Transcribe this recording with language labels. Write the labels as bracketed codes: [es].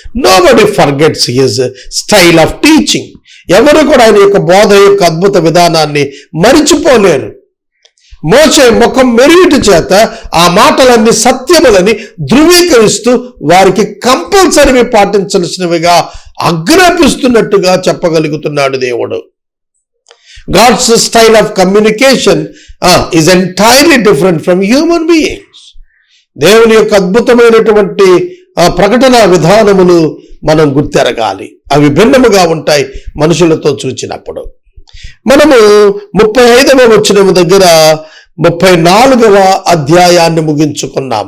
[en] Nobody forgets his style of teaching. [te] ఎవరు కూడా ఆయన యొక్క బోధ యొక్క అద్భుత విధానాన్ని మరిచిపోలేరు. మోషే ముఖం మెరుగుటి చేత ఆ మాటలన్నీ సత్యములని ధృవీకరిస్తూ వారికి కంపల్సరీ పాటించాల్సినవిగా ఆజ్ఞాపిస్తున్నట్టుగా చెప్పగలుగుతున్నాడు దేవుడు. [en] God's style of communication is entirely different from human beings. [te] దేవుని యొక్క అద్భుతమైనటువంటి ప్రకటన విధానములు మనం గుర్తెరగాలి. అవి భిన్నముగా ఉంటాయి మనుషులతో చూచినప్పుడు. మనము 35వ వచనము దగ్గర 34వ అధ్యాయాన్ని ముగించుకున్నాము.